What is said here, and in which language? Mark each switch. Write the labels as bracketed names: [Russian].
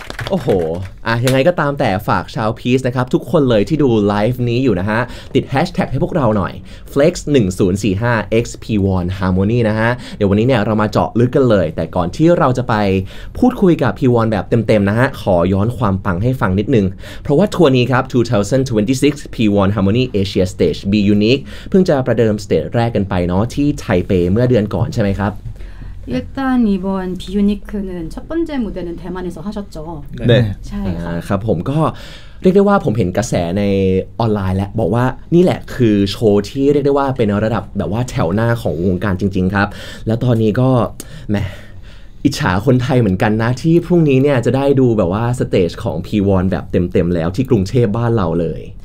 [Thai] โอ้โหยังไงก็ตามแต่ฝากชาวพีซนะครับทุกคนเลยที่ดูไลฟ์นี้อยู่นะฮะติดแฮชแท็กให้พวกเราหน่อย Flex 1045 XP1 Harmony นะฮะเดี๋ยววันนี้เนี่ยเรามาเจาะลึกกันเลยแต่ก่อนที่เราจะไปพูดคุยกับ P1 แบบเต็มๆนะฮะขอย้อนความปังให้ฟังนิดนึงเพราะว่าทัวร์นี้ครับ2026 P1 Harmony Asia Stage Be Unique เพิ่งจะประเดิมสเตจแรกกันไปเนาะที่ไทเปเมื่อเดือนก่อนใช่ไหมครับ [Korean] 일단 이번 비유니크는 첫 번째 무대는 대만에서 하셨죠. 네. 그렇죠. [Thai] เรียกได้ว่าผมเห็นกระแสในออนไลน์แล้วบอกว่านี่แหละคือโชว์ที่เรียกได้ว่าเป็นระดับแบบว่าแถวหน้าของวงการจริงๆครับแล้วตอนนี้ก็แหมอิจฉาคนไทยเหมือนกันนะที่พรุ่งนี้เนี่ยจะได้ดูแบบว่าสเตจของ P1 แบบเต็มๆแล้วที่กรุงเทพบ้านเราเลย